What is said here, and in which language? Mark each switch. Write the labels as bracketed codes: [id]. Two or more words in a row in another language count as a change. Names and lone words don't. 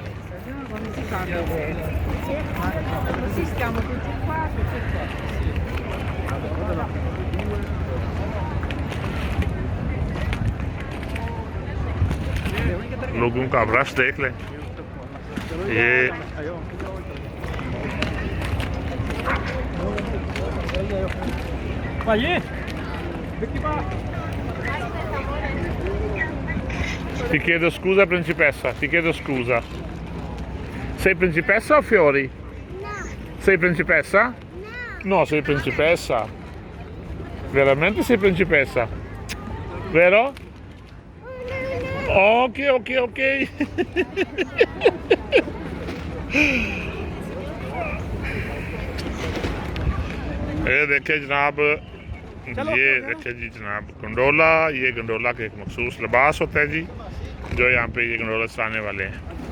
[ur] لوگوں کا اب رش دیکھ لیں. [it] ये Ti chiedo scusa principessa, ti chiedo scusa. Sei principessa o Fiori? No, Sei principessa? no. No, sei principessa. Veramente sei principessa? Vero? Ok. [ur] یہ دیکھیے جناب، یہ دیکھیے جی جناب گنڈولا. یہ گنڈولا کا ایک مخصوص لباس ہوتا ہے جی، جو یہاں پہ یہ گنڈولا چلانے والے ہیں.